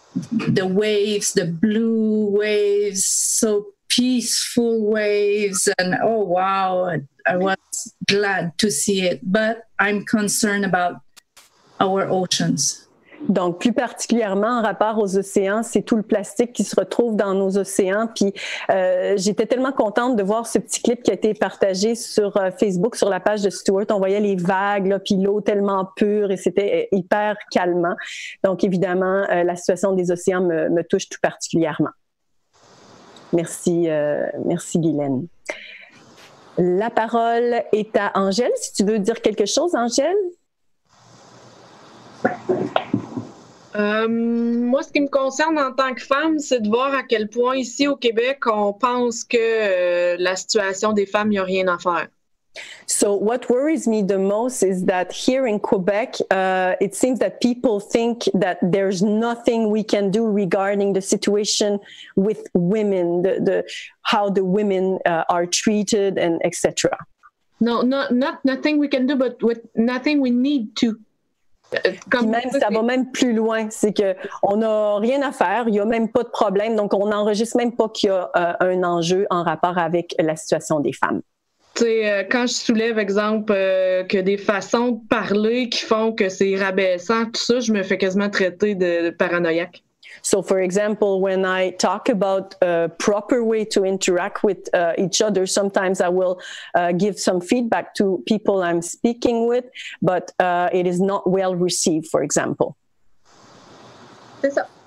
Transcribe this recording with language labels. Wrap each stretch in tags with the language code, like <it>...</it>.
<en>The waves, the blue waves, so peaceful waves. And oh, wow, I was glad to see it. But I'm concerned about our oceans.</en> <fr>Donc, plus particulièrement en rapport aux océans, c'est tout le plastique qui se retrouve dans nos océans. Puis, j'étais tellement contente de voir ce petit clip qui a été partagé sur Facebook, sur la page de Stuart. On voyait les vagues, là, puis l'eau tellement pure, et c'était hyper calmant. Donc, évidemment, la situation des océans me touche tout particulièrement. Merci, merci Guylaine. La parole est à Angèle. Si tu veux dire quelque chose, Angèle? Moi, ce qui me concerne en tant que femme, c'est de voir à quel point ici au Québec, on pense que la situation des femmes, il n'y a rien à faire.</fr> <en>So what worries me the most is that here in Quebec, it seems that people think that there's nothing we can do regarding the situation with women, how the women are treated, and etc. No, not nothing we can do, but with nothing we need to.</en> <fr>Même, ça va même plus loin, c'est qu'on n'a rien à faire, il n'y a même pas de problème, donc on n'enregistre même pas qu'il y a un enjeu en rapport avec la situation des femmes. Tu sais, quand je soulève, exemple, que des façons de parler qui font que c'est rabaissant, tout ça, je me fais quasiment traiter de paranoïaque.</fr> <en>So, for example, when I talk about a proper way to interact with each other, sometimes I will give some feedback to people I'm speaking with, but it is not well received, for example.</en> <fr>C'est ça.</fr>